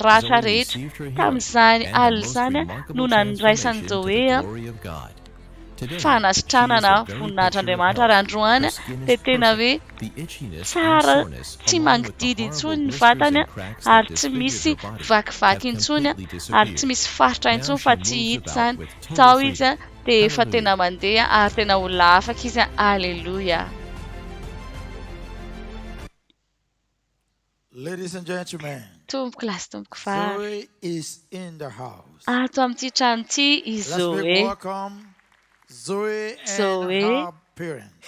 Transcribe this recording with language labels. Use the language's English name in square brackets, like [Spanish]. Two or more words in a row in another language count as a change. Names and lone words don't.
[Malagasy] ratra rehetra tamin'izany alina izany no nandraisany Jolay fanasitranana voninahitran'Andriamanitra ary androany dia tena hoe tsara tsy mangididy intsony ny vatany ary tsy misy vakivaky intsony ary tsy misy faritra intsony fa tsy hita izany tao izy dia efa tena mandeha ary tena olona afaka izy. Alleluia. [English] Ladies and gentlemen, [Malagasy] tompoko lasy tompoko vavy [English] Zoe is in the house. [Malagasy] ato amin'ity trano ity i [English] Let's make [Malagasy] Zoe [English] welcome Zoe and [Malagasy] Zoe [English] her parents.